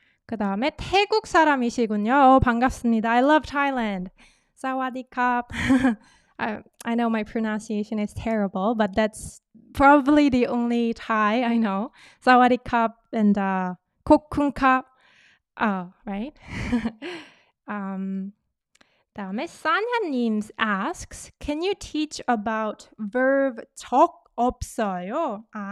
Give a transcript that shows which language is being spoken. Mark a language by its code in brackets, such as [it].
[ko] 그 다음에 태국 사람이시군요. 반갑습니다. [en] I love Thailand. [th] 사와디캅. [en] I know my pronunciation is terrible, but that's probably the only Thai I know. [th] 사와디캅 and 코쿤캅. [en] Oh, right? 다음에 산야님 asks, can you teach about verb 적 없어요?